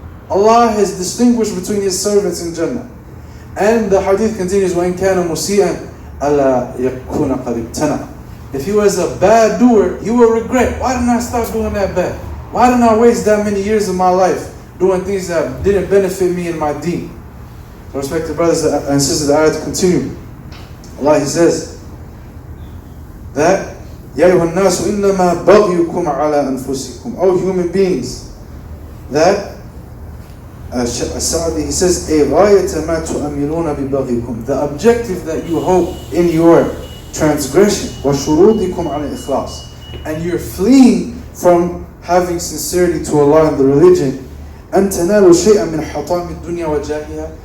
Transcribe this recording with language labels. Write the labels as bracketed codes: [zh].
[en] Allah has distinguished between His servants in Jannah. And the hadith continues, [ar] وَإِنْ كَانَ مُسِيئًا أَلَا يَكُونَ قَدْ ابْتَنَعَ. [en] If he was a bad doer, he will regret, why didn't I stop doing that bad? Why didn't I waste that many years of my life doing things that didn't benefit me in my deen? So respected brothers and sisters, the ayah to continue. Allah, He says that [ar] يَا أَيُّهَا النَّاسُ إِنَّمَا بَغْيُكُمْ عَلَىٰ أَنفُسِكُمْ. [en] O human beings, that As-Sa'di, he says, [ar] غَايَةَ مَا تُؤَمِّلُونَ بِبَغْيِكُمْ. [en] The objective that you hope in your transgression, [ar] وَشُرُودِكُمْ عَلَى الْإِخْلَاصِ, [en] and you're fleeing from having sincerity to Allah in the religion, [ar] أَن تَنَالُوا شَيْئًا مِنْ حَطَامِ الدُّنْيَا وَجَاهِهَا.